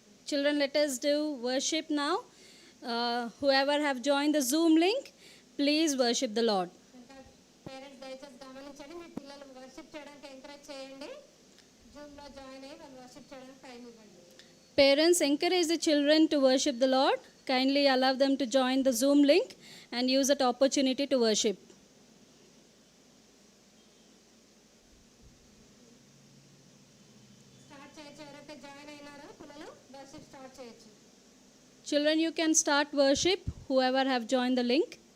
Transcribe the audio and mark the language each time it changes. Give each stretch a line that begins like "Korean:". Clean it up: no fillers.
English: Children, let us do worship now. Whoever have joined the Zoom link, please worship the Lord.
Telugu: కనుక parents దయచేసి గమనించండి. మీ పిల్లలు worship చేయడానికి encourage చేయండి. జూమ్లో జాయిన్ అయ్యి వాళ్ళు వర్షిప్ చేయడానికి టైం ఇవ్వండి.
English: Parents, encourage the children to worship the Lord. Kindly allow them to join the Zoom link and use that opportunity to worship.
Telugu: Start చేయొచ్చు. ఎవరైతే జాయిన్ అయినారో పిల్లలు వర్షిప్ స్టార్ట్ చేయొచ్చు.
English: Children, you can start worship, whoever have joined the link.